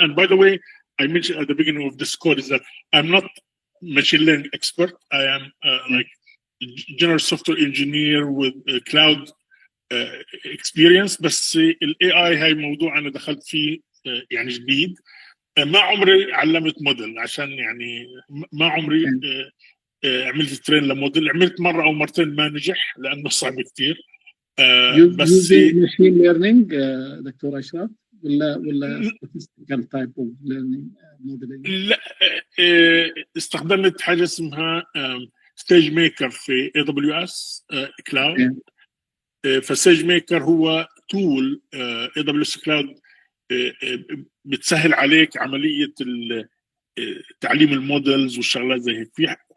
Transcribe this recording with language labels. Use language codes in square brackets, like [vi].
[en] And by the way, I mentioned at the beginning of this call is that I'm not machine learning expert. I am like general software engineer with cloud experience. [ar] بس ال AI هاي موضوع أنا دخلت فيه يعني جديد. ما عمري علمت موديل، عشان يعني ما عمري عملت ترين لموديل. عملت مرة أو مرتين ما نجح لأنه صعب كتير. بس [en] Machine learning doctor أشرف ولا statistical type of learning modeling؟ [ar] لا، استخدمت حاجة اسمها ستيج ميكر في AWS كلاود. فستيج ميكر هو تول AWS كلاود بتسهل عليك عملية تعليم المودلز والشغلات زي هيك.